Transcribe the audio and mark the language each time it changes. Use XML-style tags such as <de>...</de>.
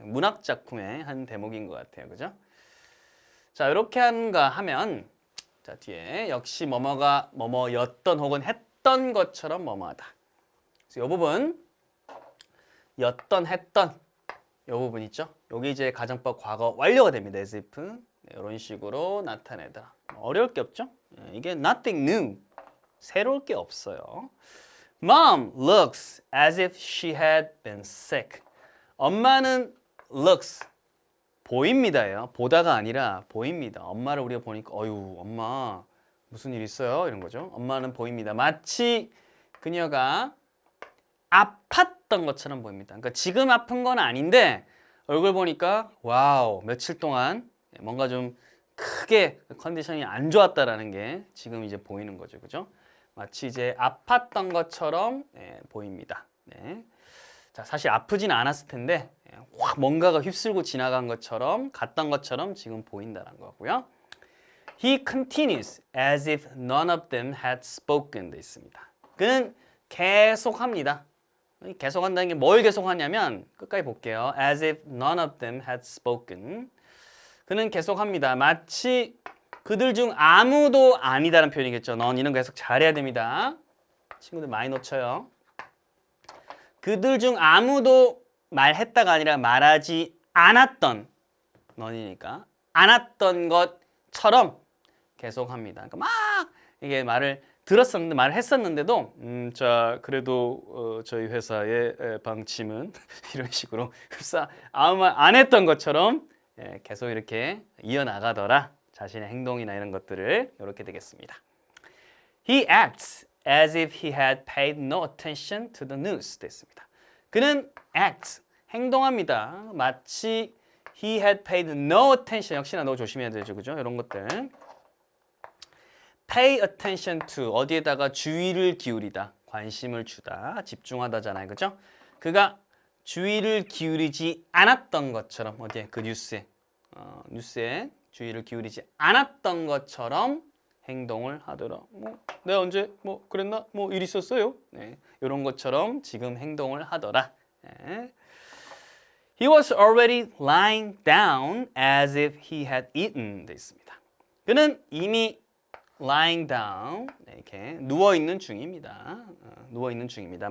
<ko>문학 작품의 한 대목인 것 같아요. 그죠? 자, 이렇게 한가 하면 자, 뒤에 역시 뭐뭐가 뭐뭐였던 혹은 했던 것처럼 뭐뭐하다. 그래서 이 부분 했던 이 부분 있죠? 여기 이제 가정법 과거 완료가 됩니다. as if 이런 식으로 나타내다. 어려울 게 없죠? 이게</ko> <en>nothing new.</en> <ko>새로울 게 없어요.</ko> <en>Mom looks as if she had been sick.</en> <ko>엄마는 looks 보입니다예요. 보다가 아니라 보입니다. 엄마를 우리가 보니까 어유 엄마 무슨 일 있어요? 이런 거죠. 엄마는 보입니다. 마치 그녀가 아팠던 것처럼 보입니다. 그러니까 지금 아픈 건 아닌데 얼굴 보니까 와우, 며칠 동안 뭔가 좀 크게 컨디션이 안 좋았다라는 게 지금 이제 보이는 거죠. 그죠? 마치 이제 아팠던 것처럼 보입니다. 네. 자, 사실 아프진 않았을 텐데 확 뭔가가 휩쓸고 지나간 것처럼 갔던 것처럼 지금 보인다는 거고요.</ko> <en>He continues as if none of them had spoken</en> <ko>돼 있습니다. 그는 계속합니다. 계속한다는 게 뭘 계속하냐면 끝까지 볼게요.</ko> <en>As if none of them had spoken.</en> <ko>그는 계속합니다. 마치 그들 중 아무도 아니다라는 표현이겠죠. 넌 이런 거 계속 잘해야 됩니다. 친구들 많이 놓쳐요. 그들 중 아무도 말했다가 아니라 말하지 않았던 넌이니까 않았던 것처럼 계속합니다. 그러니까 막 이게 말을 들었었는데 말을 했었는데도 자 그래도 저희 회사의 방침은 이런 식으로 흡사 아무 말 안 했던 것처럼 계속 이렇게 이어나가더라. 자신의 행동이나 이런 것들을 이렇게 되겠습니다.</ko> <en>He acts as if he had paid no attention to the news</en> <ko>됐습니다. 그는 acts 행동합니다. 마치</ko> <en>he had paid no attention</en> <ko>역시나 너 조심해야 되죠, 그죠? 이런 것들. pay attention to 어디에다가 주의를 기울이다, 관심을 주다, 집중하다잖아요, 그죠? 그가 주의를 기울이지 않았던 것처럼 어디에 그 뉴스에 뉴스에 주의를 기울이지 않았던 것처럼 행동을 하더라. 내가 언제 그랬나? 일 있었어요? 네, 이런 것처럼 지금 행동을 하더라. 네.</ko> <en>He was already lying down as if he had eaten.</en> <ko>돼 있습니다. 그는 이미 lying down 이렇게 누워 있는 중입니다. 누워 있는 중입니다.</ko>